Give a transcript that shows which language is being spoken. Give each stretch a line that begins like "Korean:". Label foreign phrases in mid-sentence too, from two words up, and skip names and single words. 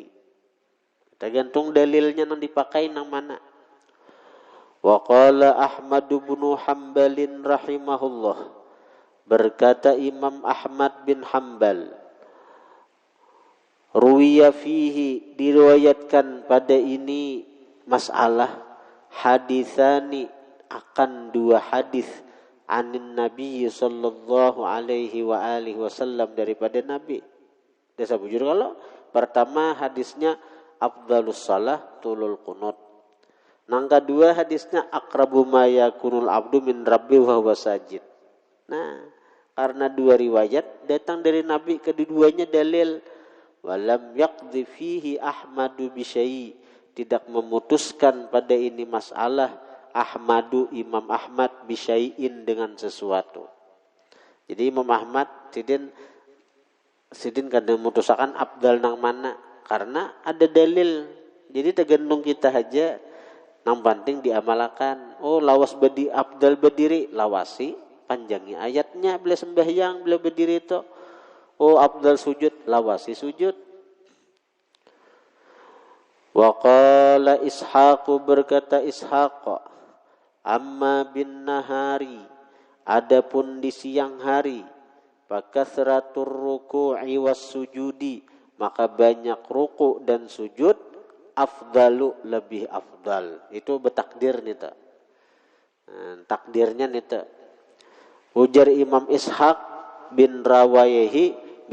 Banjar: Tergantung dalilnya yang dipakai nang mana.
Arabic: وقال أحمد بن حنبل رحمه الله,
Banjar: berkata Imam Ahmad bin Hanbal,
Arabic: روي فيه,
Banjar: diriwayatkan pada ini masalah, haditsani, akan dua hadis,
Arabic: عن النبي صلى الله عليه وعلى آله وسلم,
Banjar: daripada Nabi. Desa bujur kalau pertama hadisnya
Arabic: أفضل الصلاة طول القنوت.
Banjar: Nang kedua hadisnya
Arabic: أقرب ما يكون العبد من ربه وهو ساجد.
Banjar: Nah, karena dua riwayat datang dari Nabi, keduanya dalil.
Arabic: ولم يقض فيه أحمد بشيء,
Banjar: tidak memutuskan pada ini masalah Ahmadu, Imam Ahmad, bisyai'in, dengan sesuatu. Jadi Imam Ahmad sidin kadang memutuskan abdal nang mana, karena ada dalil. Jadi tergantung kita aja nang penting diamalkan. Oh, lawas abdal berdiri, lawasi, panjangi ayatnya bila sembahyang, bila berdiri itu. Oh, afdal sujud, lawasi sujud.
Arabic: وقال إسحاق,
Banjar: berkata Ishaq,
Arabic: أما بالنهار,
Banjar: adapun di siang hari,
Arabic: فكثرة الركوع والسجود,
Banjar: maka banyak ruku' dan sujud, afdalu, lebih afdal. Itu bertakdir nih ta. Takdirnya nih ta. Ujar Imam Ishaq bin Rawayhi,